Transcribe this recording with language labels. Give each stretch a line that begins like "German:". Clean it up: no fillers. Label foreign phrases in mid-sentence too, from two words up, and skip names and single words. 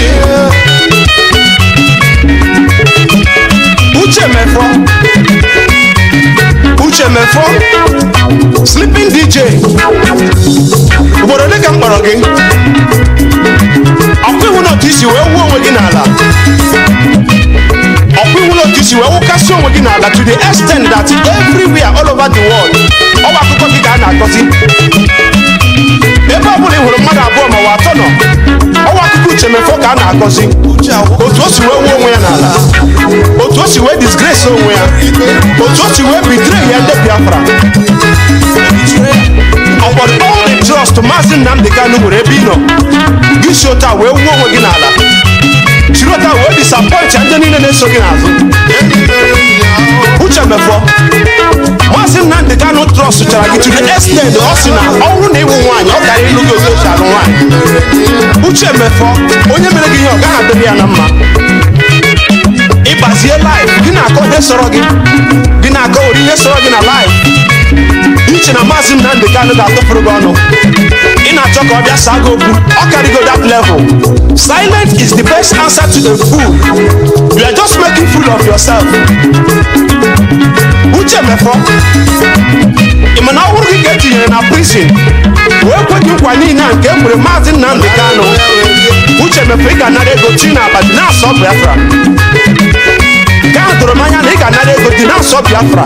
Igbo: Uche mefọ Sleeping DJ ugboro ole ka m kpọrọ gị ọkwa iwu n'otu isi wee wuo onwe gị n'ala ọkwa iwu n'otu isi wee wụkasị onwe gị n'ala
English: to the extent that everywhere all over the world
Igbo: ọwa akụkọ gị ka a na-akọzi ebe ọ bụla ị hụrụ mmadụ abụọ ma ọ atọ nọ ọwa akụkọ uche mefọ ka a na-akọzi otu o si wee wuo onwe ya n'ala otu o si wee disgrace onwe ya otu o si wee betray ya ndị Biafra.
English: Upon all the trust
Igbo: Mazi Nnamdi Kanu nwere ebe ị nọ gị si otu a wee wuo onwe gị n'ala chiri otu a wee disappoint ndị niile na-eso gị n'azụ. Uche mefọ Mazi Nnamdi Kanu trust chara gị
English: to the extent
Igbo: ọ sị na ọ bụrụ na ịwụ nwaanyị ọ gara ịlụ gị otu alụ nwaanyị. Uche mefọ onye mere gị ihe ọ gaghị adịrị ya na mma. Ịbazie life gị na-akọ ihe sọrọ gị na-akọ ori ihe sọrọ gị na life iche na Mazi Nnamdi Kanu ga-atụfuru gị ọnụ ị na-achọ ka ọ bịa saa gị okwu ọ karịgo
English: that level. Silence is the best answer to a fool. You are just making fool of yourself.
Igbo: Uche mefọ ị ma na ọ bụrụ gị ka etinyere na prison wee kwe gị nkwa niile nke e kwere Mazi Nnamdi Kanu. Uche mefọ ị ga-anara ego chi na abadi na-asọ Biafra. Nke ahụ tụrụ m anya na ị ga-anara ego dị na-asọ Biafra.